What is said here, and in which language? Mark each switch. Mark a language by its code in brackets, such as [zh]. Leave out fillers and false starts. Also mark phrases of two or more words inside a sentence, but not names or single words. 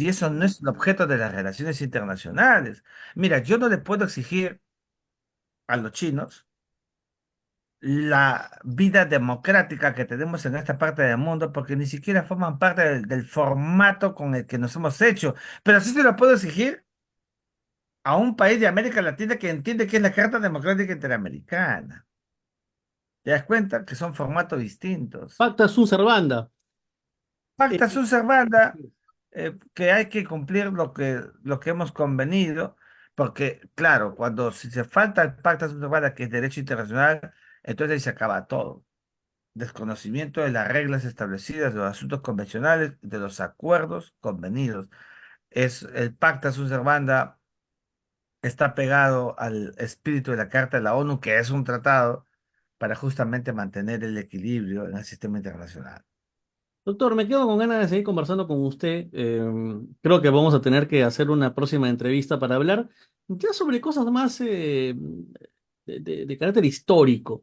[es] Y eso no es el objeto de las relaciones internacionales. Mira, yo no le puedo exigir a los chinos la vida democrática que tenemos en esta parte del mundo, porque ni siquiera forman parte del formato con el que nos hemos hecho. Pero sí se lo puedo exigir a un país de América Latina que entiende que es la Carta Democrática Interamericana. ¿Te das cuenta? Que son formatos distintos. [la] Pacta sunt servanda. Pacta Eh, sunt servanda, [es] que hay que cumplir lo que hemos convenido, Porque, claro, cuando si se falta el [la] pacta sunt servanda, [es] que es derecho internacional, entonces ahí se acaba todo. Desconocimiento de las reglas establecidas, de los asuntos convencionales, de los acuerdos convenidos. Es el [la] pacta sunt servanda [es] está pegado al espíritu de la Carta de la ONU, que es un tratado para justamente mantener el equilibrio en el sistema internacional. Doctor, me quedo con ganas de seguir conversando con usted. Creo que vamos a tener que hacer una próxima entrevista para hablar ya sobre cosas más de carácter histórico.